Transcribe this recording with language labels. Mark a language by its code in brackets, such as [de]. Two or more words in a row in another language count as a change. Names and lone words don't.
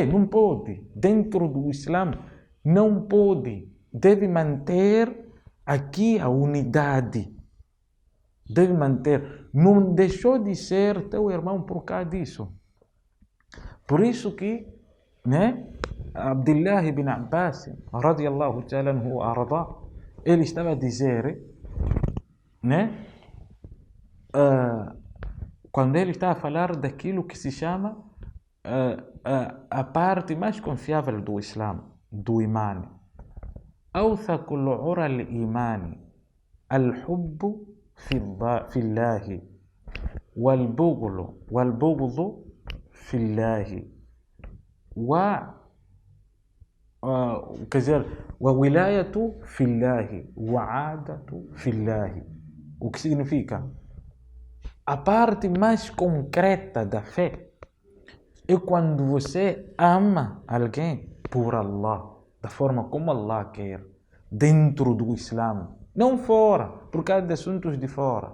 [pt] Não pode. Dentro do Islã não pode. Deve manter aqui a unidade. Deve manter. Não deixou de ser teu irmão por causa disso. Por isso que, né? Abdullah ibn Abbas, [ar] رضي الله تعالى عنه [pt] arda, ele estava a dizer, né? Quando ele está a falar daquilo que se chama a parte mais confiável do Islã, do Iman. [ar] أوثق العرى الإيمان الحب في الله والبغض في الله وولاية في الله وعادة في الله. [pt] O que significa? A parte mais concreta da fé é quando você ama alguém por Allah, da forma como Allah quer, dentro do Islã, não fora, por causa de assuntos de fora.